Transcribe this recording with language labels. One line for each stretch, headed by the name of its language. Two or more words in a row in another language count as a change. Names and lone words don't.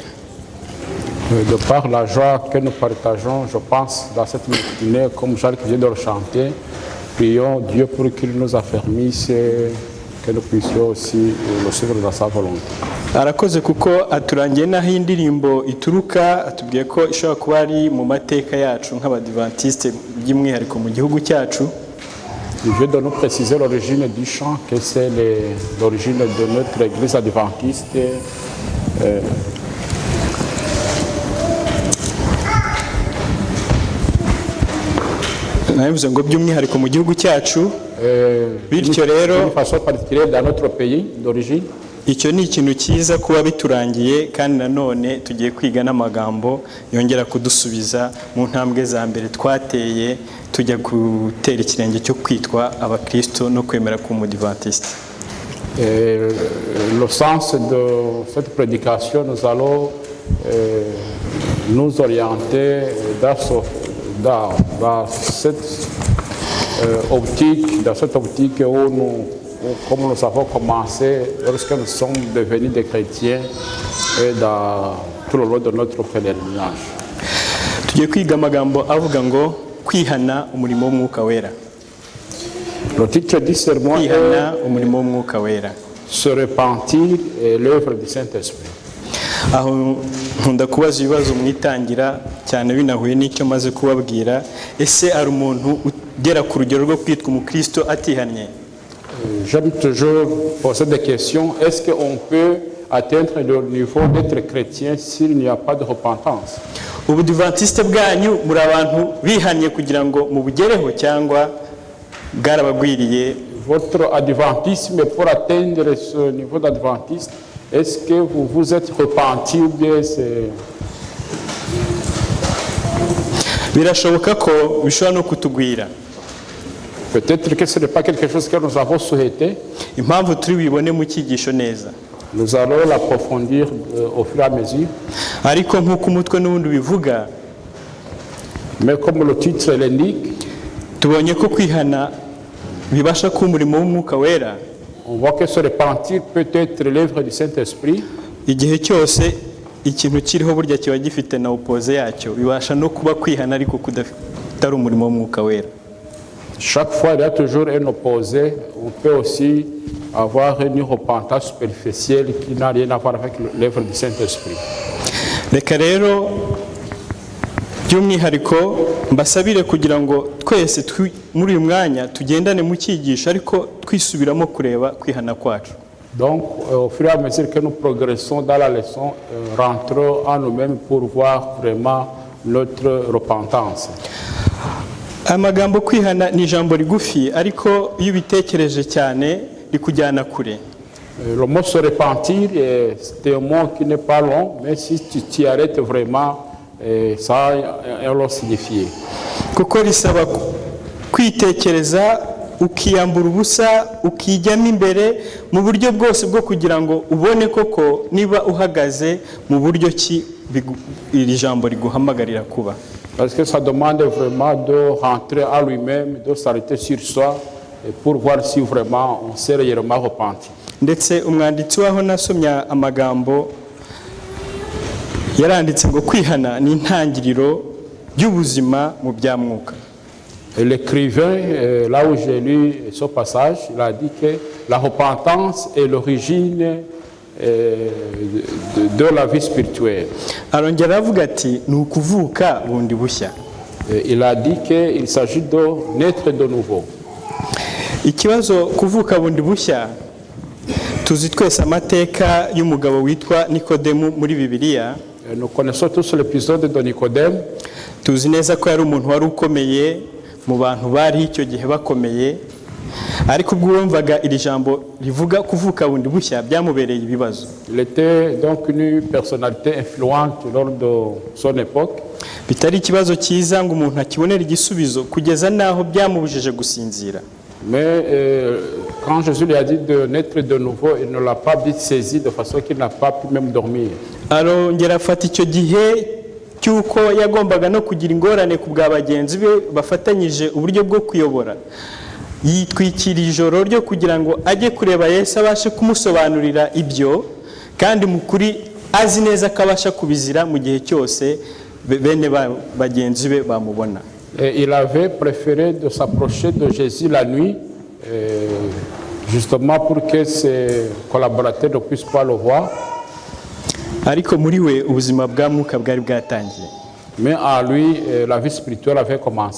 French: De par la joie que nous partageons, je pense, dans cette matinée, comme Jacques vient de le chanter, prions Dieu pour qu'il nous affermisse, que nous puissions aussi le suivre dans sa volonté.
Kinyarwanda: Arakoze kuko aturangiye naho indirimbo ituruka, atubwiye ko ishobora kuba ari mu mateka yacu nk'abadiventiste by'umwihariko mu gihugu cyacu.
French: Il vient de nous préciser l'origine du chant, que c'est l'origine de notre église adventiste.
Kinyarwanda: Nabivuze ngo by'umwihariko mu gihugu cyacu, bityo rero
French: d'une façon particulière dans notre pays d'origine.
Kinyarwanda: Icyo ni ikintu cyiza kuba biturangiye, kandi nanone tugiye kwiga n'amagambo yongera kudusubiza mu ntambwe za mbere twateye tujya gutera ikirenge cyo kwitwa abakristo no kwemera k'umudiventiste.
French: Le sens de cette prédication, nous allons nous orienter dans cette optique où comme nous avons commencé lorsque nous sommes devenus des chrétiens et dans tout le long de notre pèlerinage.
Kinyarwanda: Tugiye kwiga amagambo avuga ngo kwihana umurimo w'Umwuka wera.
French: Le titre du sermon
Kinyarwanda: kwihana umurimo w'Umwuka wera,
French: se repentir et l'œuvre du Saint-Esprit.
Kinyarwanda: Aho nkunda kubaza ibibazo mwitangira cyane binahuye n'icyo maze kubabwira. Ese ari umuntu ugera ku rugero rwo kwitwa umukristo atihannye?
French: J'aime toujours poser des questions. Est-ce qu'on peut atteindre le niveau d'être chrétien s'il n'y a pas de repentance?
Kinyarwanda: Ubudiventiste bwanyu muri abantu bihannye kugira ngo mubugereho cyangwa bwarabagwiriye?
French: Votre adventisme, pour atteindre ce niveau d'adventiste, est-ce que vous vous êtes repenti ou bien c'est...
Kinyarwanda: Birashoboka ko bishobora no kutugwira.
French: Peut-être que ce n'est pas quelque chose que nous avons souhaité.
Kinyarwanda: Impamvu turi bibone mu cyigisho neza,
French: nous allons l'approfondir au fur et à mesure.
Kinyarwanda: Ariko nk'uko umutwe n'ubundi bivuga,
French: mais comme le titre l'indique,
Kinyarwanda: tubonye ko kwihana bibasha kuba umurimo w'Umwuka wera.
French: On voit que ce repentir peut être l'œuvre du Saint-Esprit.
Kinyarwanda: Igihe cyose ikintu kiriho burya kiba gifite na opposé yacyo, bibasha no kuba kwihana ariko kudafitari umurimo w'Umwuka wera.
French: Chaque fois, il y a toujours un opposé. On peut aussi avoir une repentance superficielle qui n'a rien à voir avec l'œuvre du Saint-Esprit.
Kinyarwanda: reka rero by'umwihariko mbasabire kugira ngo twese muri uyu mwanya tugendane mu cyigisho ariko twisubiramo kureba kwihana kwacu.
French: Donc, au fur et à mesure que nous progressons dans la leçon, rentrons en nous-mêmes pour voir vraiment notre repentance.
Kinyarwanda: Amagambo kwihana ni ijambo rigufi ariko iyo ubitekereje cyane rikujyana kure.
French: Le mot se repentir, c'est un mot qui n'est pas long, mais si tu t'y arrêtes vraiment, ça a un long signifié.
Kinyarwanda: Kuko risaba kwitekereza ukiyambura ubusa ukijyamo imbere mu buryo bwose bwo kugira ngo ubone koko niba uhagaze mu buryo ki iri jambo riguhamagarira kuba.
French: Parce que ça demande vraiment de rentrer à lui-même, de s'arrêter sur soi pour voir si vraiment on s'est réellement repenti.
Kinyarwanda: Ndetse umwanditsi waho nasomye amagambo yaranditse ngo kwihana ni intangiriro y'ubuzima mu bya mwuka.
French: L'écrivain, là où j'ai lu ce passage, il a dit que la repentance est l'origine de la vie spirituelle.
Kinyarwanda: Arongera avuga ati ni ukuvuka bundi bushya.
French: Il a dit qu'il s'agit de naître de nouveau.
Kinyarwanda: Ikibazo kuvuka bundi bushya tuzi twese amateka y'umugabo witwa Nikodemu muri Bibiliya.
French: Nous connaissons tous l'épisode de Nicodème.
Kinyarwanda: Tuzi neza ko yari umuntu wari ukomeye mu bantu bari icyo gihe bakomeye, ariko ubwo wumvaga iri jambo rivuga kuvuka bundi bushya byamubereye ibibazo.
French: Il était donc une personnalité influente lors de son époque.
Kinyarwanda: Bitari ikibazo cyiza ngo umuntu akibonera igisubizo kugeza naho byamubujije gusinzira.
French: Mais quand Jésus lui a dit de naître de nouveau, il ne l'a pas vite saisi de façon qu'il n'a pas pu même dormir.
Kinyarwanda: Arongera afata icyo gihe cyuko yagombaga no kugira ingorane ku bwa bagenzi be bafatanyije uburyo bwo kuyobora. Yitwikira ijoro ryo kugira ngo ajye kureba Yesu abashe kumusobanurira ibyo, kandi mukuri azi neza ko abasha kubizira mu gihe cyose bene bagenzi be bamubona.
French: Il avait préféré de s'approcher de Jésus la nuit, justement pour que ses collaborateurs ne puissent pas le voir.
Kinyarwanda: Ariko muri we ubuzima bwa mwuka bwari bwatangiye.
French: Mais en lui, la vie spirituelle avait commencé.